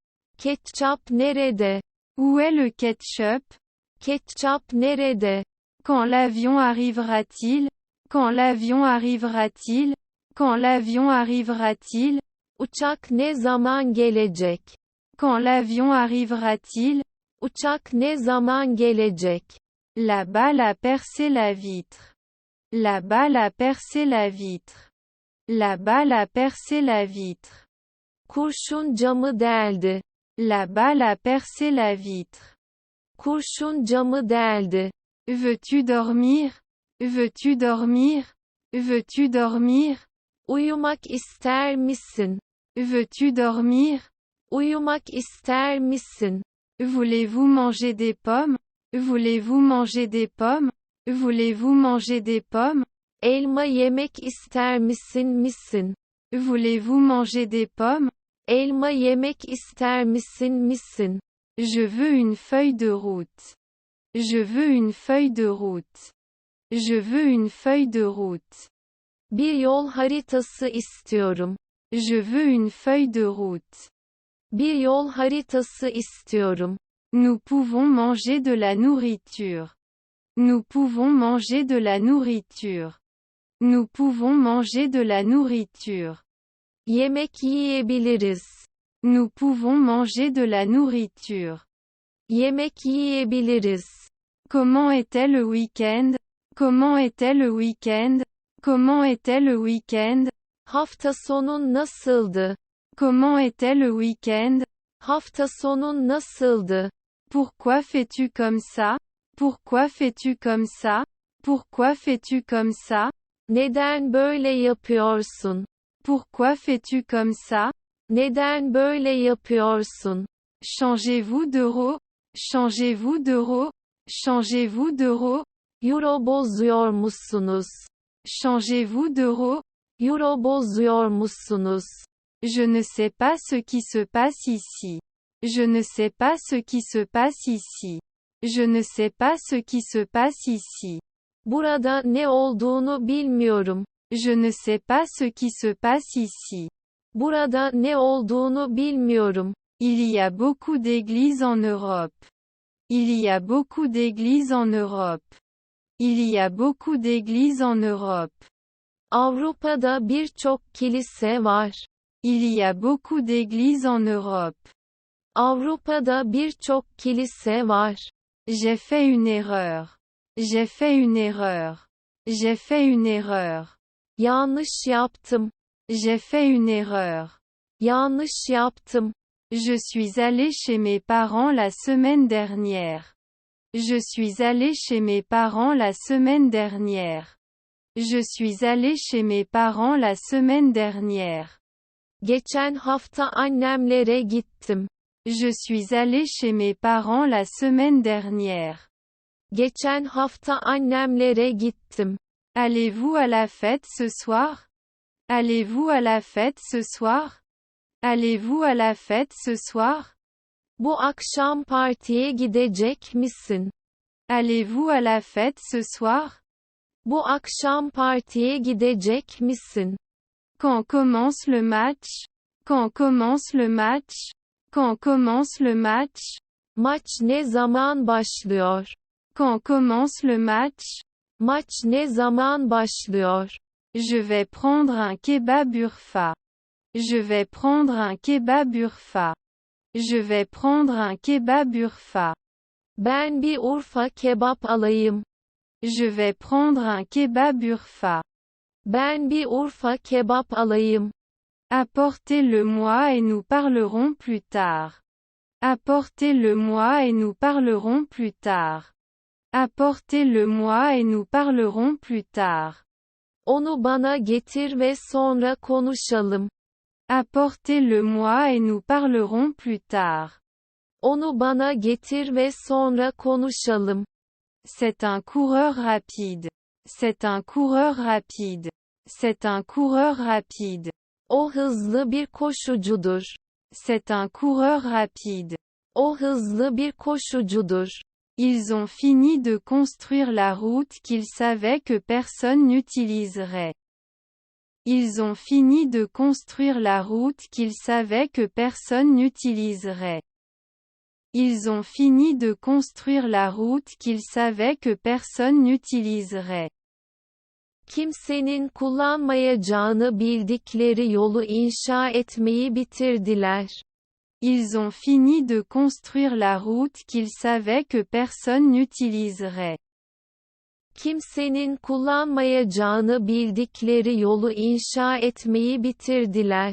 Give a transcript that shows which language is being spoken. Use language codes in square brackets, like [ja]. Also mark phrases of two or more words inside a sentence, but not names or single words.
[tr] Ketçap nerede? [fr] Où est le ketchup? [tr] Ketçap nerede? [fr] Quand l'avion arrivera-t-il? Quand l'avion arrivera-t-il? Quand l'avion arrivera-t-il? [tr] Uçak ne zaman gelecek? [fr] Quand l'avion arrivera-t-il? [tr] Uçak ne zaman gelecek? [fr] La balle a percé la vitre. La balle a percé la vitre. La balle a percé la vitre. [tr] Kurşun camı deldi. [fr] La balle a percé la vitre. [tr] Kurşun camı deldi. [fr] Veux-tu dormir? Veux-tu dormir? Veux-tu dormir? [tr] Uyumak ister misin? [fr] Veux-tu dormir? [tr] Uyumak ister misin? [fr] Voulez-vous manger des pommes? Voulez-vous manger des pommes? Voulez-vous manger des pommes? [tr] Elma yemek ister misin? [fr] Voulez-vous manger des pommes? [tr] Elma yemek ister misin? [fr] Je veux une feuille de route. Je veux une feuille de route. Je veux une feuille de route. [tr] Bir yol haritası istiyorum. [fr] Je veux une feuille de route. [tr] Bir yol haritası istiyorum. [fr] Nous pouvons manger de la nourriture. Nous pouvons manger de la nourriture. Nous pouvons manger de la nourriture. [tr] Yemek yiyebiliriz. [fr] Nous pouvons manger de la nourriture. [tr] Yemek yiyebiliriz. [fr] Comment était le week-end? Comment était le week-end? Comment était le week-end? [tr] Hafta sonun nasıldı? [fr] Comment était le week-end? [tr] Hafta sonun nasıldı? [fr] Pourquoi fais-tu comme ça? Pourquoi fais-tu comme ça? Pourquoi fais-tu comme ça? [tr] Neden böyle yapıyorsun? [fr] Pourquoi fais-tu comme ça? [tr] Neden böyle yapıyorsun? [fr] Changez-vous d'euro? Changez-vous d'euro? Changez-vous d'euro? [tr] Euro bozuyor musunuz? [fr] Changez-vous d'euro? [tr] Euro bozuyor musunuz? [fr] Je ne sais pas ce qui se passe ici. Je ne sais pas ce qui se passe ici. Je ne sais pas ce qui se passe ici. [tr] Burada ne olduğunu bilmiyorum. [fr] Je ne sais pas ce qui se passe ici. [tr] Burada ne olduğunu bilmiyorum. [fr] Il y a beaucoup d'églises en Europe. Il y a beaucoup d'églises en Europe. Il y a beaucoup d'églises en Europe. [tr] Avrupa'da birçok kilise var. [fr] Il y a beaucoup d'églises en Europe. [tr] Avrupa'da birçok kilise var. [fr] J'ai fait une erreur. J'ai fait une erreur. J'ai fait une erreur. [tr] Yanlış yaptım. [fr] J'ai fait une erreur. [tr] Yanlış yaptım. [fr] Je suis allé chez mes parents la semaine dernière. Je suis allé chez mes parents la semaine dernière. Je suis allé chez mes parents la semaine dernière. [tr] Geçen hafta annemlere gittim. [fr] Je suis allé chez mes parents la semaine dernière. [tr] Geçen hafta annemlere gittim. [fr] Allez-vous à la fête ce soir? Allez-vous à la fête ce soir? Allez-vous à la fête ce soir? [tr] Bu akşam partiye gidecek misin? [fr] Allez-vous à la fête ce soir? [tr] Bu akşam partiye gidecek misin? [fr] Quand commence le match? Quand commence le match? Quand commence le match? [tr] Maç ne zaman başlıyor? [fr] Quand commence le match? [tr] Maç ne zaman başlıyor? [fr] Je vais prendre un kebab Urfa. Je vais prendre un kebab Urfa. Je vais prendre un kebab Urfa. [tr] Ben bir Urfa kebap alayım. [fr] Je vais prendre un kebab Urfa. [tr] Ben bir Urfa kebap alayım. [fr] Apportez-le-moi et nous parlerons plus tard. Apportez-le-moi et nous parlerons plus tard. Apportez-le-moi et nous parlerons plus tard. [tr] Onu bana getir ve sonra konuşalım. [fr] Apportez-le-moi et nous parlerons plus tard. [tr] Onu bana getir ve sonra konuşalım. [fr] C'est un coureur rapide. C'est un coureur rapide. C'est un coureur rapide. [tr] O hızlı bir koşucudur. [fr] C'est un coureur rapide. [tr] O hızlı bir koşucudur. [fr] Ils ont fini de construire la route qu'ils savaient que personne n'utiliserait. Ils ont fini de construire la route qu'ils savaient que personne n'utiliserait. Ils ont fini de construire la route qu'ils savaient que personne n'utiliserait. [tr] Kimsenin kullanmayacağını bildikleri yolu inşa etmeyi bitirdiler. [fr] Ils ont fini de construire la route qu'ils savaient que personne n'utiliserait. [tr] Kimsenin kullanmayacağını bildikleri yolu inşa etmeyi bitirdiler.